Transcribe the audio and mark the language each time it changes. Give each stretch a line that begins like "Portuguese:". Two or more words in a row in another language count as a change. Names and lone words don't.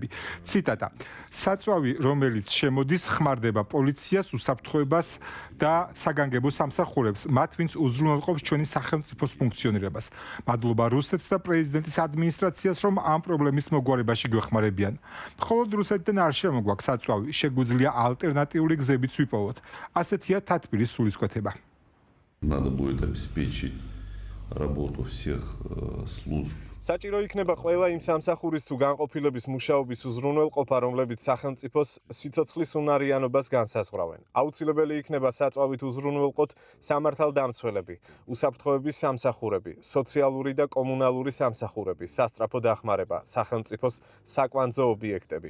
Georgian: ციტატა: საწვავი, რომელიც შემოდის, ხმარდება პოლიციას, უსაფრთხოებას და საგანგებო სამსახურებს, მათ ვინც უზრუნველყოფს ჩვენი სახელმწიფოს ფუნქციონირებას. მადლობა რუსეთს და პრეზიდენტის ადმინისტრაციას, რომ ამ პრობლემის მოგვარებაში გვეხმარებიან. მხოლოდ რუსეთიდან არ შემოგვაქვს საწვავი, შეგვიძლია ალტერნატიული გზებიც ვიპოვოთ. ასეთია თათბირის სულისკვეთება.
Russian: Надо будет обеспечить работу всех служб.
Georgian: საჭირო იქნება ყველა იმ სამსახურის თუ განყოფილების მუშაობის უზრუნველყოფა, რომლებიც სახელმწიფოს სიცოცხლის უნარიანობას განსაზღვრავენ. აუცილებელი იქნება საწვავით უზრუნველყოთ სამართალდამცველები, უსაფრთხოების სამსახურები, სოციალური და კომუნალური სამსახურები, სასწრაფო დახმარება, სახელმწიფოს საკვანძო ობიექტები.